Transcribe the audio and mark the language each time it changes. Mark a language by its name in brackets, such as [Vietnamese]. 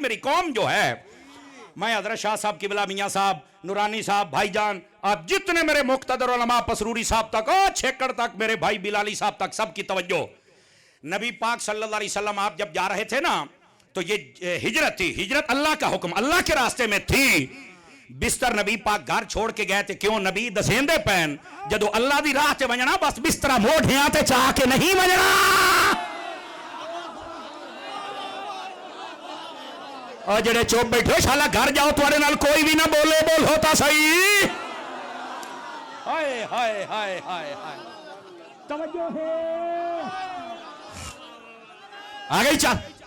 [Urdu] میری قوم جو ہے, میں حضرت شاہ صاحب قبلہ میاں صاحب, نورانی صاحب, بھائی جان, آپ جتنے میرے مقتدر علماء, پسروری صاحب تک, چھیکڑ تک, میرے بھائی بلالی صاحب تک, سب کی توجہ. نبی پاک صلی اللہ علیہ وسلم آپ جب جا رہے تھے نا تو یہ ہجرت تھی. ہجرت اللہ کا حکم, اللہ کے راستے میں تھی. بستر نبی پاک گھر چھوڑ کے گئے تھے. [Saraiki] کیوں؟ نبی دسیندے پین جدو اللہ دی راہ تے ونجنا بس بسترہ موڑھیاں تے چاہ کے نہیں ونجنا. اور جڑے چوپ بیٹھے شالا گھر جاؤ توڑے نال کوئی بھی نہ بولے, بول ہوتا صحیح. [Urdu] ہائے ہائے ہائے ہائے ہائے, توجہ ہے آگئی چاہ.